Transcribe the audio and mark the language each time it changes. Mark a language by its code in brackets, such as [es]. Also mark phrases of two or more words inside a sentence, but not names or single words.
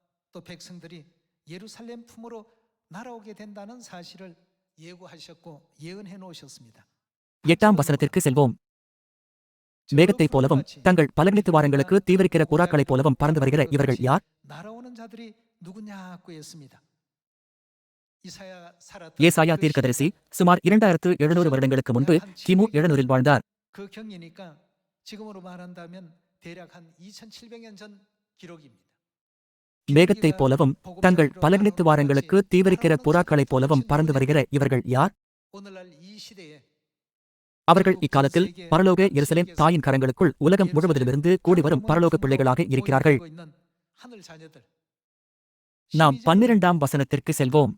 [ta] எட்டாம் வசனத்திற்கு செல்வோம். மேகத்தைப் போலவும் தங்கள் பலகணித்து வாரங்களுக்கு தீவிரிக்கிற புறாக்களைப் போலவும் பறந்து வருகிற இவர்கள் யார்? ஏசாயா தீர்க்கதரிசி சுமார் 2700 வருடங்களுக்கு முன்பு கிமு 700இல் வாழ்ந்தார். [ko] 그 경이니까 지금으로 말한다면 대략 한 2700년 전 기록입니다. [ta] மேகத்தைப் போலவும் தங்கள் பலகணித்து வாரங்களுக்கு தீவிரிக்கிற புறாக்களைப் போலவும் பறந்து வருகிற இவர்கள் யார்? அவர்கள் இக்காலத்தில் பரலோக எருசலேம் தாயின் கரங்களுக்குள் உலகம் முழுவதிலிருந்து கூடிவரும் பரலோக பிள்ளைகளாக இருக்கிறார்கள். நாம் 12ஆம் வசனத்திற்கு செல்வோம்.